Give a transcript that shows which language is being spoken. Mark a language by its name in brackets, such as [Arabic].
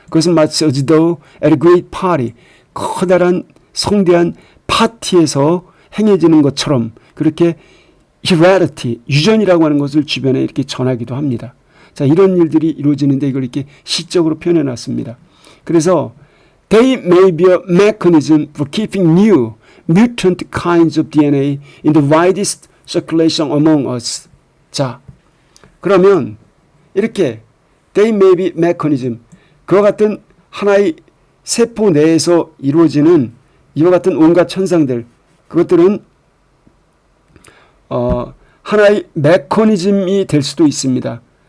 [Korean] 그것은 마치 as though at a great party, 커다란 성대한 파티에서 행해지는 것처럼 그렇게 heredity, 유전이라고 하는 것을 주변에 이렇게 전하기도 합니다. 자, 이런 일들이 이루어지는데 이걸 이렇게 시적으로 표현해 놨습니다. [English] 그래서 they may be a mechanism for keeping new mutant kinds of DNA in the widest circulation among us. [Korean] 자, 그러면 이렇게 they may be mechanism, 그와 같은 하나의 세포 내에서 이루어지는 이와 같은 온갖 현상들, 그것들은 하나의 메커니즘이 될 수도 있습니다.